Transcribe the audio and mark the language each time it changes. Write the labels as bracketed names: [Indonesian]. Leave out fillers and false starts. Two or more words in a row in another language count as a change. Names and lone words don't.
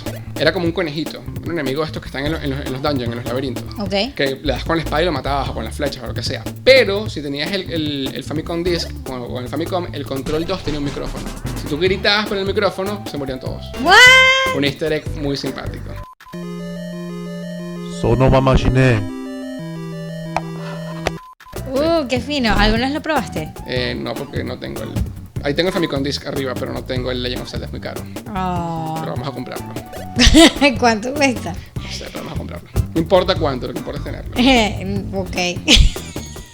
[Spanish] Era como un conejito, un enemigo de estos que están en los dungeons, en los laberintos. Ok. Que le das con la espada y lo matabas o con las flechas o lo que sea. Pero si tenías el Famicom Disc o el Famicom, el Control 2 tenía un micrófono. Si tú gritabas por el micrófono, se morían todos. ¿What? Un [English] easter egg [Spanish] muy simpático. [Japanese] そのまま死ね [Spanish] Qué fino. ¿Algunas lo probaste? No, porque no tengo el... Ahí tengo el Famicom Disc arriba, pero no tengo el Legend of Zelda, es muy caro. Oh. Pero vamos a comprarlo. ¿Cuánto cuesta? No sé, pero vamos a comprarlo. No importa cuánto, lo que importa es tenerlo.